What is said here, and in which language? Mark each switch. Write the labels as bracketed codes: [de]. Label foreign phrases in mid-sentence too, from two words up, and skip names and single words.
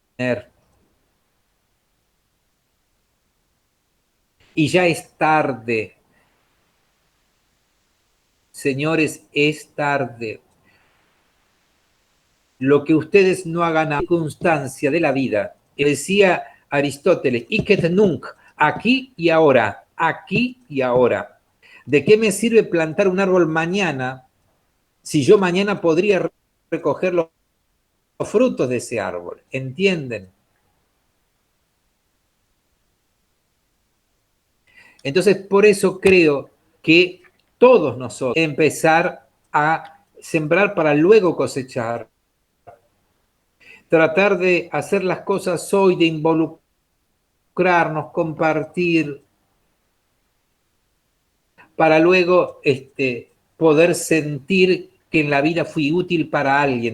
[es] Y ya es tarde. Señores, es tarde. lo que ustedes no hagan a circunstancia de la vida. Decía Aristóteles, [la] hic et nunc, [es] aquí y ahora, aquí y ahora. ¿De qué me sirve plantar un árbol mañana si yo mañana podría recoger los frutos de ese árbol? ¿Entienden? Entonces, por eso creo que todos nosotros empezar a sembrar para luego cosechar, tratar de hacer las cosas hoy, de involucrarnos, compartir, para luego poder sentir que en la vida fui útil para alguien.